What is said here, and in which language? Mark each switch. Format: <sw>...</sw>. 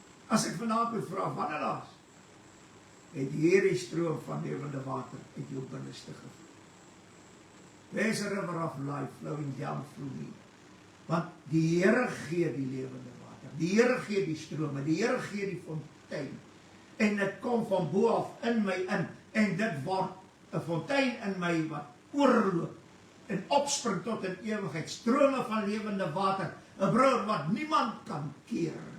<af>As ek vanavond moet vra, wanneer laas, het hierdie stroom van lewende water uit jou binneste gevloei.</af> <en>There's a river of life flowing down through me.</en> <af>Want die Here gee die lewende water, die Here gee die strome, die Here gee die fontein, en dit kom van bo af in my in, en dit word 'n fontein in my wat oorloop, en opspring tot in ewigheid, strome van lewende water, 'n broer wat niemand kan keer.</af>